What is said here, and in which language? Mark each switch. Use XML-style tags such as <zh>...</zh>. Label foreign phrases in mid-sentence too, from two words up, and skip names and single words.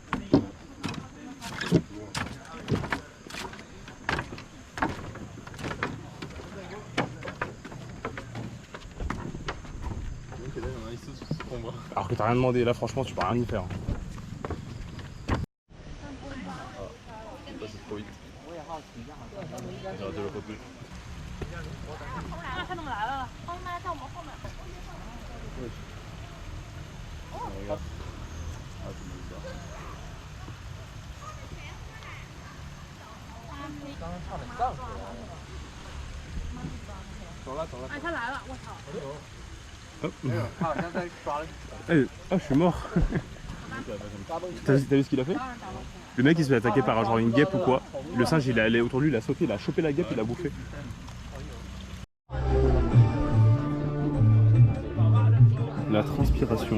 <fr>Alors que t'as rien demandé, là franchement tu peux rien y faire. C'est trop vite. J'aurais dû le repousser.</fr> <zh>看到来了，后面在我们后面。哎，他来了，我操！他好像在抓了。</zh> <fr>Ah je suis mort. T'as vu ce qu'il a fait? Le mec il se fait attaquer par genre une guêpe ou quoi. Le singe il est allé autour de lui, il a sauté, il a chopé la guêpe, il l'a bouffé. La transpiration.</fr>